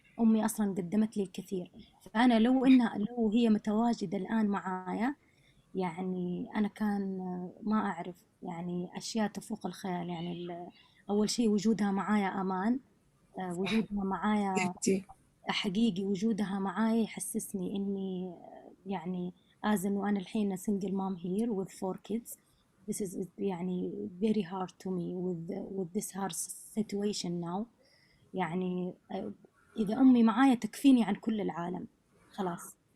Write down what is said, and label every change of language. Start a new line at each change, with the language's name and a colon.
Arabic: أمي أصلا قدمت لي الكثير، فأنا لو هي متواجدة الآن معايا، يعني أنا كان ما أعرف يعني أشياء تفوق الخيال. يعني أول شيء وجودها معايا أمان، وجودها معايا حقيقي، وجودها معايا يحسسني إني يعني وأنا الحين
English: single mom here with 4 kids. This is
Arabic: يعني
English: very hard to me with this hard situation now.
Arabic: يعني إذا أمي معايا تكفيني عن كل العالم خلاص.